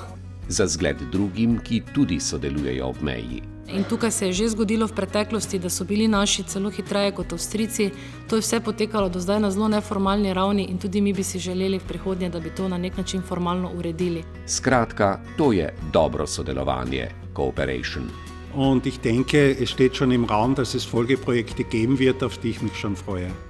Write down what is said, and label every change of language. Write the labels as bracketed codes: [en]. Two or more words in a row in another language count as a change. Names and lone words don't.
[sl] Za zgled drugim, ki tudi sodelujejo ob meji. In tukaj se je že zgodilo v preteklosti, da so bili naši celo hitreje kot Avstrijci. To je vse potekalo do zdaj na zelo neformalni ravni in tudi mi bi si želeli v prihodnje, da bi to na nek način formalno uredili. Skratka, to je dobro sodelovanje, Cooperation. [de] Und ich denke, es steht schon im Raum, dass es Folgeprojekte geben wird, auf die ich mich schon freue.